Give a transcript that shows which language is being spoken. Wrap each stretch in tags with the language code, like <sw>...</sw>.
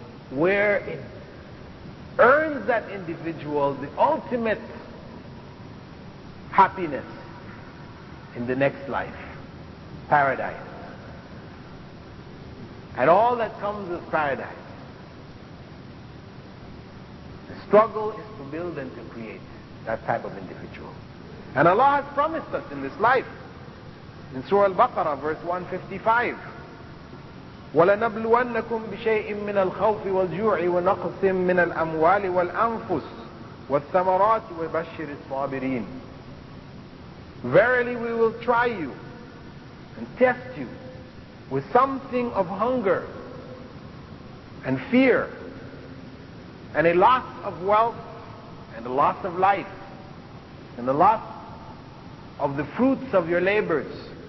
<en>where it earns that individual the ultimate happiness in the next life, paradise. And all that comes with paradise. The struggle is to build and to create that type of individual. And Allah has promised us in this life. In Surah Al-Baqarah, verse 155,</en> <ar>وَلَنَبْلُوَنَّكُمْ بِشَيْءٍ مِّنَ الْخَوْفِ وَالْجُوعِ وَنَقْصٍ مِّنَ الْأَمْوَالِ وَالْأَنفُسِ وَالثَّمَرَاتِ وَبَشِّرِ الصَّابِرِينَ.</ar> <en>Verily we will try you and test you with something of hunger and fear and a loss of wealth and a loss of life and the loss of the fruits of your labors.</en>